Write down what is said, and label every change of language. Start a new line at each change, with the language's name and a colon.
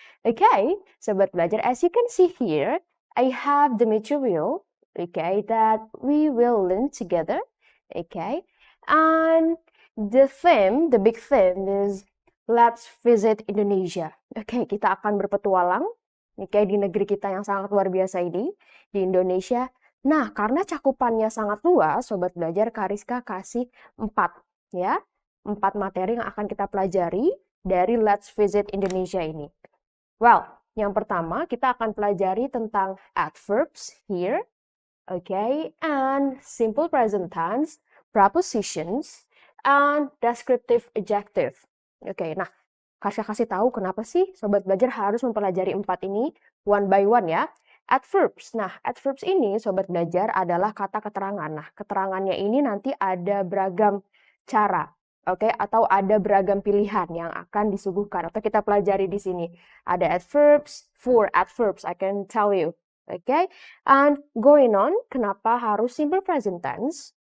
English: Okay, Sobat Belajar, as you can see here, I have the material, okay, that we will learn together, okay, and the theme, the big theme is Let's Visit Indonesia. Okay,
Indonesian: kita akan berpetualang Oke, di negeri kita yang sangat luar biasa ini, di Indonesia. Nah, karena cakupannya sangat luas, Sobat Belajar, Kariska kasih 4, ya. 4 materi yang akan kita pelajari dari Let's Visit Indonesia ini.
English: Well,
Indonesian: yang pertama kita akan pelajari tentang
English: adverbs here, okay, and simple present tense, prepositions, and descriptive adjective.
Indonesian: Oke, nah, kasih tahu kenapa sih Sobat Belajar harus mempelajari 4 ini
English: one by one
Indonesian: ya. Adverbs. Nah, adverbs ini Sobat Belajar adalah kata keterangan. Nah, keterangannya ini nanti ada beragam cara. Oke, atau ada beragam pilihan yang akan disuguhkan atau kita pelajari di sini. Ada adverbs,
English: 4 adverbs I can tell you.
Indonesian: Oke,
English: and going on,
Indonesian: kenapa harus simple present tense?